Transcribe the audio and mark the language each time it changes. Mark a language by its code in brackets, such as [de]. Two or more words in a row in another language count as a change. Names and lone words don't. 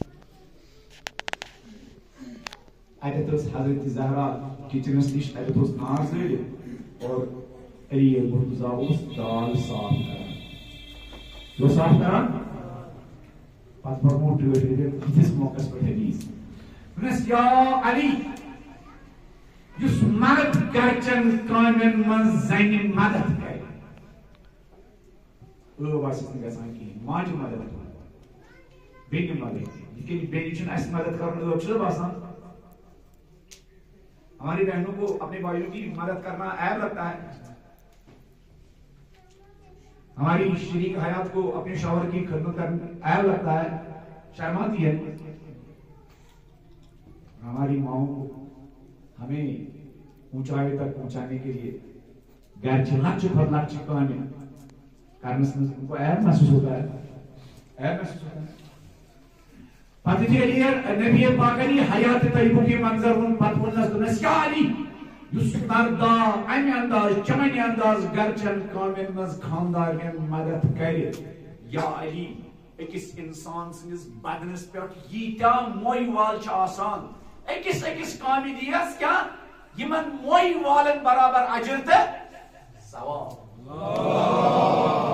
[ks] اتٮ۪تھ ٲس حضرت زہرا کچنس نِش اتٮ۪تھ اوس نار زٲلِتھ اور علی مرتضیٰ اوس دال صاف کران جو صاف کران پتہٕ پرمو ٹٲٹھۍ یِتھِس موقعس پٮ۪ٹھ حدیث وَنس یا علی یُس مرد گرچن کامٮ۪ن منٛز زنہِ مدد کرِ ٲو آسٮ۪س نہٕ گژھان کِہیٖنۍ ماجہِ مدد بیٚنہِ مدد یِتھ کٔنۍ بیٚنہِ چھُنہٕ اَسہِ مدد کرُن ٲو چھُنہ باسان [ur] ہماری بہنوں کو اپنے بھائیوں کی مدد کرنا عیب لگتا ہے ہماری شریک حیات کو اپنے شوہر کی خدمت کرنا عیب لگتا ہے شرم آتی ہے ہماری ماؤں کو ہمیں اونچائی تک پہنچانے کے لیے گھر کی لچ پر لچ کامیں کرنے سے ان کو عیب محسوس ہوتا ہے، عیب محسوس ہوتا ہے. [ks] پتہ چلیے نبی پاک علی [ur] حیات طیبہ کے منظر [ks] ون پتہ ونس دنس یا علی یس مردا امہ انداز چمن انداز گرچن کامن مز خاندارن مدد کرے. یا علی اکس انسان سنس بدنس پہ ییتیا موئی وال آسان اکس اکس کامہ دیس کیا یمن موئی والن برابر اجر تہ ثواب.